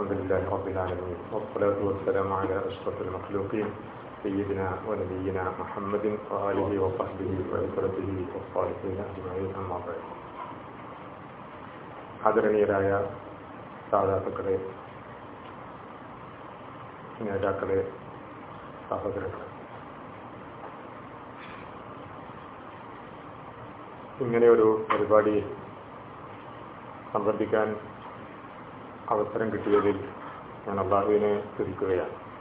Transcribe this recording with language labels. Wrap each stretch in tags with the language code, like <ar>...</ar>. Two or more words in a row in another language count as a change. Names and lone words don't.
<ar>لله رب العالمين والصلاة والسلام على أشرف المخلوقين سيدنا ونبينا محمد وآله وصحبه وعترته والصالحين أجمعين أما بعد.</ar> <ml>ആദരണീയരായ സാധാത്തുക്കളെ, നേതാക്കളെ, സഹോദരങ്ങളെ, ഇങ്ങനെയൊരു പരിപാടിയിൽ സംബന്ധിക്കാൻ അവസരം കിട്ടിയതിൽ ഞാൻ അല്ലാഹുവിനെ സ്തുതിക്കുകയാണ്.</ml>